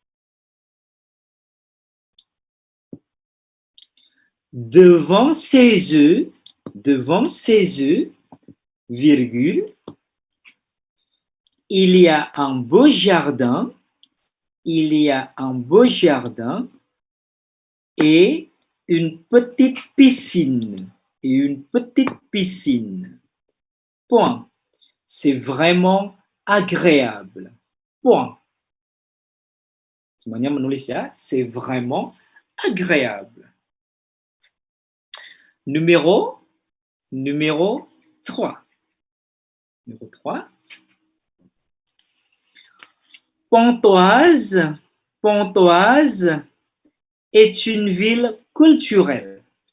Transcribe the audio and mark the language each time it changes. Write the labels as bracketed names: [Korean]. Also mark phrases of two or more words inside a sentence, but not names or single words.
[French] Devant ses œufs, virgule, il y a un beau jardin, et une petite piscine. Point. C'est vraiment agréable. Point. [Indonesian] Semuanya menulis ya, [French] c'est vraiment agréable. Numéro 3. Numéro 3. Pontoise est une ville culturelle.